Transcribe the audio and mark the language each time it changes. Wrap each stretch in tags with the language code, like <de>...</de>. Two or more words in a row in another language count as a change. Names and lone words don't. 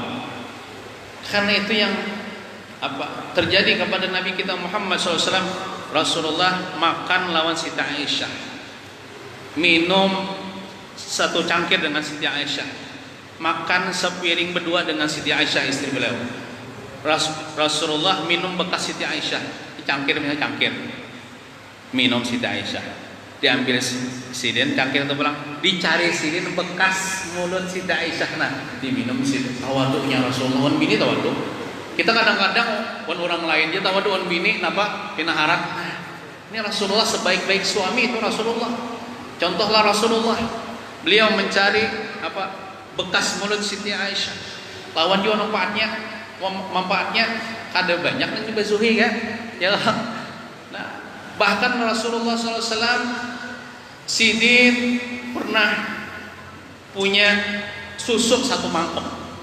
<id>Karena itu yang terjadi kepada Nabi kita Muhammad SAW.</id> <bjn>Rasulullah makan lawan Siti Aisyah, minum satu cangkir dengan Siti Aisyah, makan sepiring berdua dengan Siti Aisyah istri beliau. Rasulullah minum bekas Siti Aisyah, cangkir misalnya cangkir, minum Siti Aisyah, diambil sidin cangkir itu pulang, dicari sidin bekas mulut Siti Aisyah, nah diminum sidin. Tawaduknya Rasulullah, wan bini tawaduk. Kita kadang-kadang wan orang lain dia tawaduk wan bini, napa pinaharat.</bjn> <id>Nah, ini Rasulullah sebaik-baik suami itu Rasulullah. Contohlah Rasulullah, beliau mencari bekas mulut Siti Aisyah.</id> <bjn>Lawan juga manfaatnya ada banyak dan juga zuhi kan. Ya. Nah, bahkan Rasulullah SAW sidin pernah punya susuk satu mangkok.</bjn>